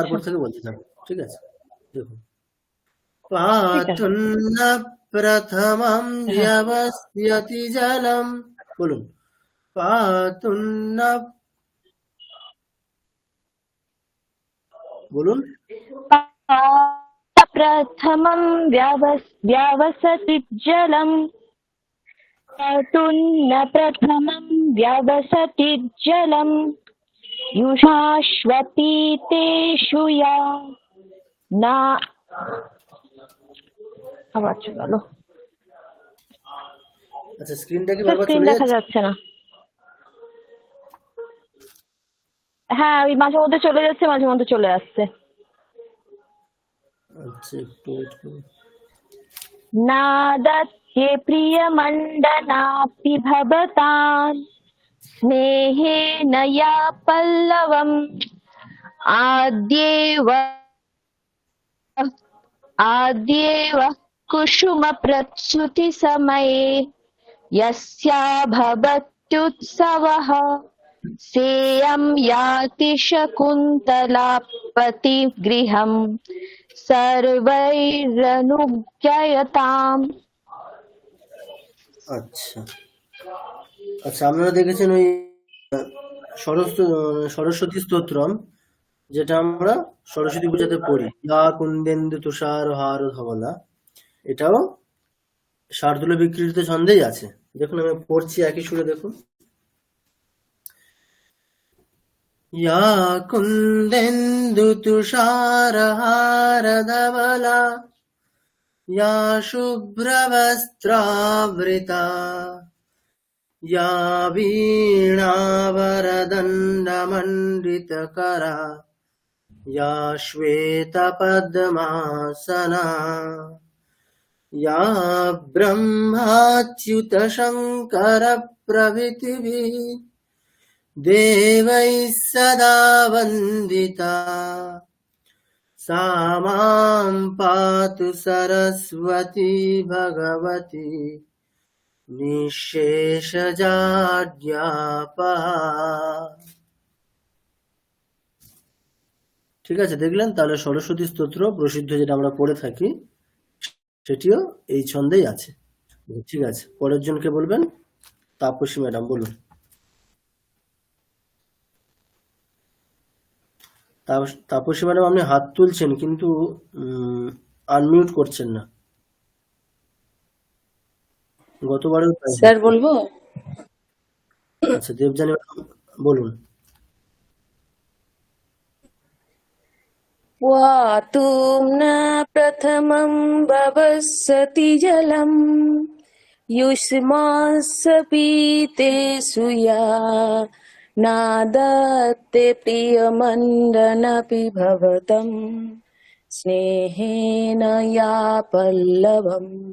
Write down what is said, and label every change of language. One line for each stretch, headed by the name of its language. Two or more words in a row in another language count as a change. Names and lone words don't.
Bangla: তারপর থেকে বলতে থাকুন, ঠিক আছে? দেখুন, ঠিক আছে।
Sanskrit: পাতুন্ন প্রথমম
Bangla: হ্যাঁ
Sanskrit: ব্যবস্যতি জলম, বলুন পাতুন্ন, বলুন प्रथमं व्यवसति जलम् पातुन्न प्रथमं व्यवसति जलम् युषाश्वपीतेषु या ना।
Bangla: আবার চলে গেল, আচ্ছা, স্ক্রিনটা কি তো বারবার স্ক্রিন চলে দেখা যাচ্ছে? যাচ্ছে না। হ্যাঁ ওই মাঝে মধ্যে চলে যাচ্ছে, মাঝে মধ্যে চলে আসছে। আচ্ছা, একটু wait করুন।
Sanskrit: नादत्ये प्रियमण्डनापि भवतां स्नेहेन या पल्लवम् आद्येव कुसुमप्रसूतिसमये यस्या भवत्युत्सवः सेयं याति शकुन्तलापतिगृहं सर्वैरनुज्ञयताम्।
Bangla: আচ্ছা আচ্ছা, আপনারা দেখেছেন ওই সরস্বতী স্তোত্রম, যেটা আমরা সরস্বতী পূজাতে পড়ি,
Sanskrit: ইয়া কুন্দেন্দু তুষার হার ধবলা,
Bangla: এটাও শার্দুল বিকৃত ছন্দেই আছে। দেখুন আমি পড়ছি একই সুরে, দেখুন,
Sanskrit: ইয়া কুন্দেন্দু তুষার হার ধবলা या शुभ्रवस्त्रावृता या वीणावरदण्डमण्डितकरा या श्वेतपद्मासना या ब्रह्माच्युतशङ्करप्रभृतिभिः देवैः सदा वन्दिता सा मां पातु सरस्वती भगवती নিঃশেষজাড্যাপহা।
Bangla: ঠিক আছে, দেখলেন? তাহলে সরস্বতী স্তোত্র প্রসিদ্ধ, যেটা আমরা পড়ে থাকি, সেটিও এই ছন্দেই আছে। ঠিক আছে, পরের জনকে বলবেন। তাপসী ম্যাডাম বলুন। তাপসী ম্যাডাম, আপনি হাত তুলছেন কিন্তু আনমিউট করছেন না। গতবারেও তাই স্যার হয়েছে। বলবো? আচ্ছা, দেবযানী ম্যাডাম বলুন।
Sanskrit: पातुं न प्रथमं भवस्सति जलम् युष्मास्सपीतेषु या नादत्ते प्रियमण्डनपि भवतं स्नेहेन या पल्लवम्